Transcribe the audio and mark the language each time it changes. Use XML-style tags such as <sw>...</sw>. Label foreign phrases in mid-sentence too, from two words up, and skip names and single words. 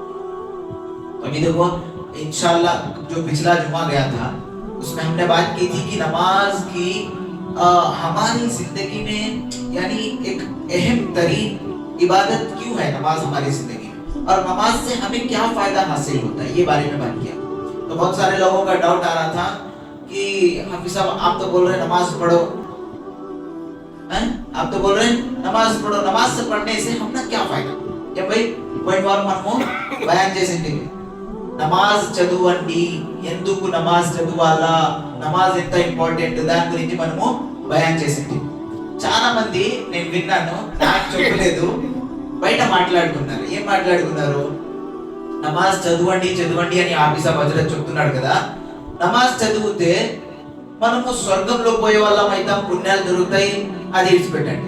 <ur>تو ابھی دیکھو انشاءاللہ جو پچھلا جمعہ گیا تھا اس میں ہم نے بات کی تھی کہ نماز کی ہماری زندگی میں یعنی ایک اہم ترین عبادت کیوں ہے نماز ہماری زندگی میں، اور نماز سے ہمیں کیا فائدہ حاصل ہوتا ہے، یہ بارے میں بات کیا. تو بہت سارے لوگوں کا ڈاؤٹ آ رہا تھا کہ حافظ صاحب آپ تو بول رہے ہیں نماز پڑھو، آپ تو بول رہے ہیں نماز پڑھو، نماز سے پڑھنے سے ہم نا کیا فائدہ؟ یا بھائی</ur> <en>point war</en> <te>మనము బయాన్ చేసింది. నమాజ్ చదువండి, ఎందుకు నమాజ్ చదవాలా, నమాజ్ ఎంత ఇంపార్టెంట్, దాని గురించి మనము బయాన్ చేసింది. చాలా మంది నేను విన్నాను, నాకు చెప్పలేదు, బయట మాట్లాడుకున్నారు. ఏం మాట్లాడుకున్నారు? నమాజ్ చదవండి చదవండి అని ఆఫీసా హజరత్ చెప్తున్నాడు కదా, నమాజ్ చదివితే మనము స్వర్గంలో పోయే వాళ్ళం అవుతాం, పుణ్యాలు దొరుకుతాయి, అది విడిచిపెట్టండి.</te>